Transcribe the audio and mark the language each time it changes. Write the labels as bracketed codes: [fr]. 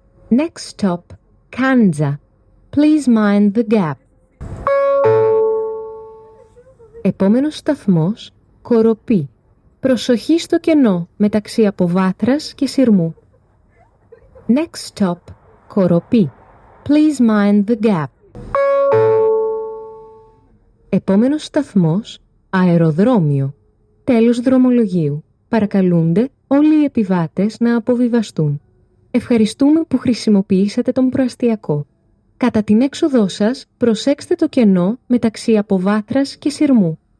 [en] Next stop, Κάντζα. Please mind the gap. [el] Επόμενος σταθμός, Κοροπή. Προσοχή στο κενό μεταξύ Αποβάθρας και Σειρμού. [en] Next stop, Κοροπή. Please mind the gap. [el] Επόμενος σταθμός, Αεροδρόμιο. Τέλος δρομολογίου. Παρακαλούνται όλοι οι επιβάτες να αποβιβαστούν. Ευχαριστούμε που χρησιμοποιήσατε τον προαστιακό. Κατά την έξοδό σας, προσέξτε το κενό μεταξύ Αποβάθρας και Σειρμού.